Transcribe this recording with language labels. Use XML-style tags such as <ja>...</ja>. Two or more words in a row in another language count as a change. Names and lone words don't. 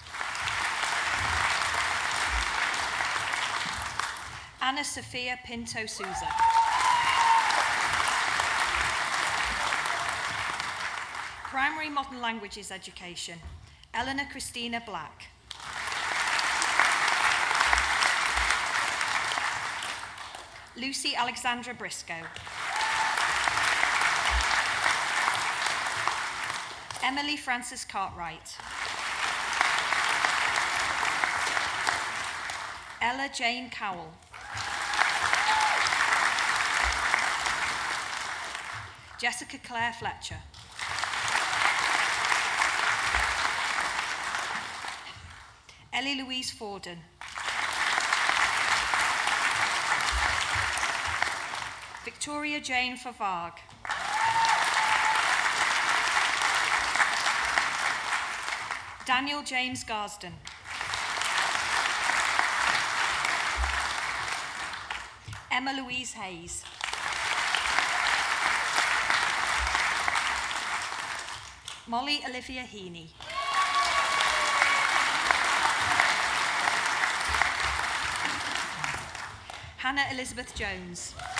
<en>Anna Sophia Pinto Souza. Primary Modern Languages Education, Eleanor Christina Black. Lucy Alexandra Briscoe. Emily Frances Cartwright. Ella Jane Cowell. Jessica Claire Fletcher. Ellie Louise Forden. Victoria Jane Favag. Daniel James Garsden. Emma Louise Hayes. Molly Olivia Heaney. Hannah Elizabeth Jones.</en>